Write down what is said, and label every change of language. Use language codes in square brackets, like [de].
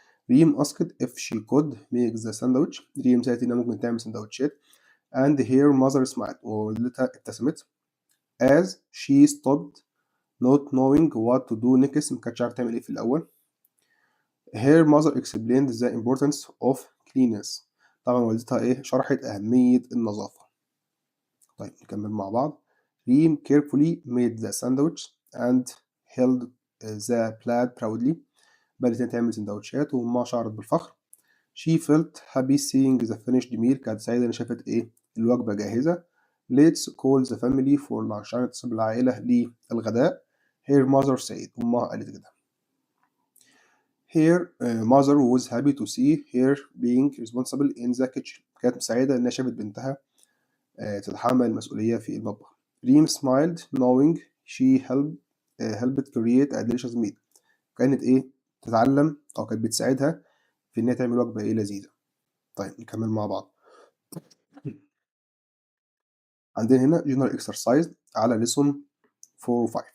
[en] Reem asked if she could make the sandwich، [ar] ريم سألت إنها ممكن تعمل سندوتشات. [en] and her mother smiled، [ar] ووالدتها ابتسمت. [en] as she stopped not knowing what to do next، [ar] مكانتش عارفة تعمل في الأول. [en] her mother explained the importance of cleanliness، [ar] طبعا والدتها شرحت أهمية النظافة. طيب نكمل مع بعض. [en] Reem carefully made the sandwich and held the plate proudly، [ar] بدأت تعمل سندوتشات وأمها شعرت بالفخر. [en] she felt happy seeing the finished meal، [ar] كانت سعيدة إن شافت الوجبة جاهزة. [en] let's call the family for lunch، [ar] عشان نتصل بالعائلة للغداء. [en] her mother said، [ar] أمها قالت كده. [en] her mother was happy to see her being responsible in the kitchen، [ar] كانت سعيدة إنها شافت بنتها تتحمل المسؤولية في المطبخ. ريم [en] smiled knowing she helped create a delicious meal، [ar] كانت تتعلم أو كانت بتساعدها في إنها تعمل وجبة لذيذة. طيب نكمل مع بعض. عندنا هنا general exercise على lesson 4 و 5.